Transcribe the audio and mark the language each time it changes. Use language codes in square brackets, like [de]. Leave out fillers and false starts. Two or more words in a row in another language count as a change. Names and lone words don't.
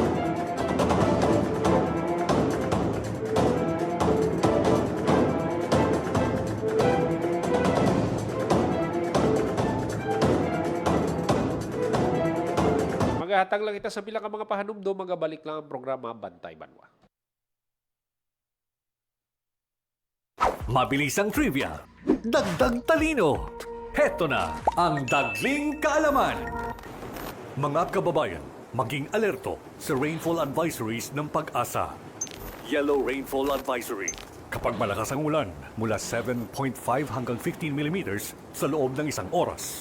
[hil] Maghahatag lang kita sa bilang mga pahanumdo, magabalik lang ang programa Bantay Banwa. [tl] Mabilisang trivia, dagdag talino. Heto na ang Dagling Kaalaman. Mga kababayan, maging alerto sa [en] rainfall advisories [tl] ng Pag-asa. [en] Yellow Rainfall Advisory. [tl] Kapag malakas ang ulan, mula 7.5 hanggang 15 millimeters sa loob ng isang oras.